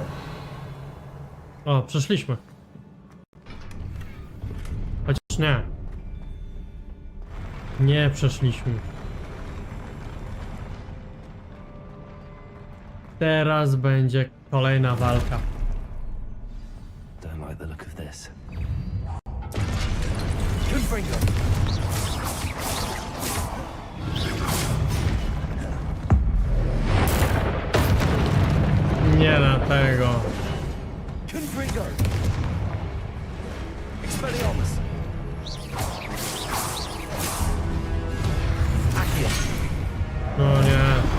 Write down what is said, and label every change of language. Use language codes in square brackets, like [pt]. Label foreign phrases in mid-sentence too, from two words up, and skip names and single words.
[pl] O, przeszliśmy. Chociaż nie. Nie przeszliśmy. Teraz będzie kolejna walka. [en] Don't like the look of this. [pl] Nie na tego. Expelliarmus. Accio. No nie.